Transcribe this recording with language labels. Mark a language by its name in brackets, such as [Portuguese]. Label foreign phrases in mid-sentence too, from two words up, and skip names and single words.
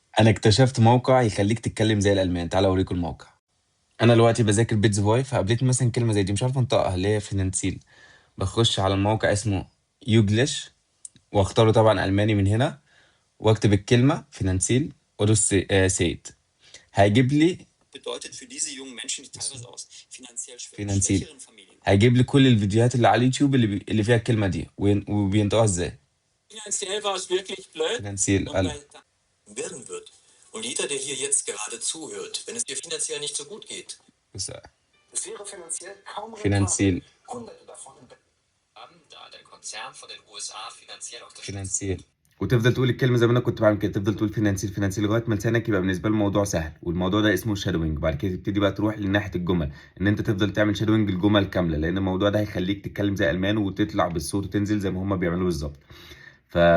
[Arabic] انا اكتشفت موقع يخليك تتكلم زي الالمان، تعال اوريكم الموقع. انا دلوقتي بذاكر بيتز فوي، فقابلت مثلا كلمه زي دي مش عارف انطقها اللي هي فينانسيل. بخش على الموقع اسمه يوجلش، واختاره طبعا الماني من هنا، واكتب الكلمه فينانسيل وادوس سيت. هيجيب لي [German] bedeutet für diese jungen Menschen, die teilweise aus finanziell فينانسيل. schwächeren Familien kommen. [Arabic] هيجيب لي كل الفيديوهات اللي على اليوتيوب اللي فيها الكلمه دي وبينطقوها ازاي. [German] Finanziell war es wirklich blöd فينانسيل und [Arabic] قال [German] werden wird. Und jeder, der hier jetzt gerade zuhört, wenn es dir finanziell nicht so gut geht, [Arabic] بص، [German] es wäre finanziell kaum فينانسيل rentabel, Hunderte davon haben, da der Konzern von den USA finanziell unterstützt. فينانسيل. [Arabic] وتفضل تقول الكلمه زي ما انا كنت بعمل كده، تفضل تقول فينانسيل فينانسيل لغايه ما لسانك يبقى بالنسبه له الموضوع سهل، والموضوع ده اسمه شادوينج. بعد كده تبتدي بقى تروح لناحيه الجمل، ان انت تفضل تعمل شادوينج الجمل كامله، لان الموضوع ده هيخليك تتكلم زي المان وتطلع بالصوت وتنزل زي ما هما بيعملوا بالظبط.